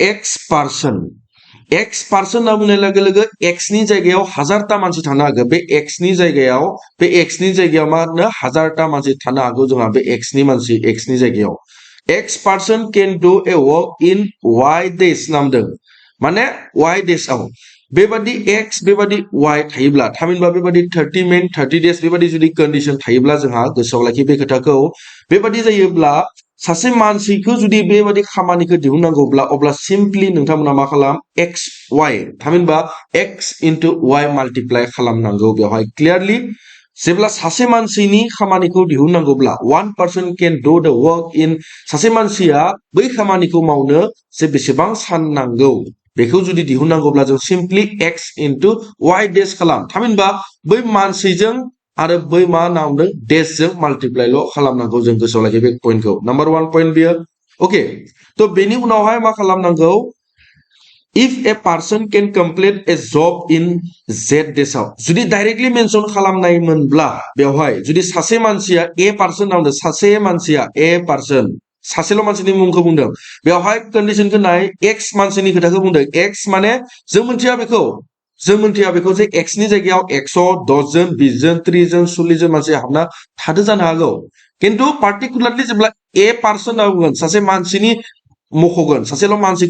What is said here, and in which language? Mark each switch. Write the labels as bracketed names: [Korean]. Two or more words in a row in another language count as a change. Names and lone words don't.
[English] x person [Bodo] होनना बुंनाय लोगो एक्स नि जायगायाव 1000टा मानसि थानो हागौ बे एक्स नि जायगायाव मा होनो 1000टा मानसि थानो हागौ जोंहा बे एक्स नि जायगायाव [English] x person can do a work in y days [Bodo] नामदों माने [English] y days [Bodo] बेबादि एक्स बेबादि वाई थायोब्ला थामहिनबा बेबादि [English] 30 men 30 days [Bodo] बेबादि जुदि कन्डिशन थायोब्ला जोंहा गोसोआव लाखि बे खोथाखौ बेबादि जायोब्ला सासे मानसिखौ जुदि बेबादि खामानिखौ दिहुननांगौब्ला अब्ला सिम्पली नोंथांमोना मा खालाम [English] x y [Bodo] थामहिनबा [English] x into y multiply [Bodo] खालामनांगौ बेवहाय क्लियारलि जेब्ला सासे मानसिनि खामानिखौ दिहुननांगौब्ला [English] one person can do the work in [Bodo] सासे मानसिया बै खामानिखौ मावनो जे बेसेबां सान नांगौ बेखौ जुदि दिहुननांगौब्ला जों सिम्पली [English] x into y days [Bodo] खालाम थामहिनबा बै मानसिजों आरो बै मा नामदों डेजजों माल्टिप्लाइल खालामनांगौ जों गोसोआव लाखि बे पइन्टखौ [English] number 1 point [Bodo] बियो ओके तो बेनि उनावहाय मा खालामनांगौ [English] if a person can complete a job in z days [Bodo] जुदि डाइरेक्टली मेंशन खालामनाय मोनब्ला बेवहाय जुदि सासे मानसिया [English] a person [Bodo] नामदों सासे मानसिया [English] a person [Bodo] सासेल' मानसिनि मुंखौ बुंदों बेवहाय कन्डिशनखौ नाय एक्स मानसिनि खोथाखौ बुंदों एक्स माने जों मोनथिया बेखौ जे एक्स नि जायगायाव 110 जन 20 जन 30 जन 40 जन मानसि हाबना थादो जानो हागौ किन्तु पार्टिकुलारली जेब्ला [English] a person [Bodo] होनना बुंगोन सासे मानसिनि मख'गोन सासेल' मानसिखौ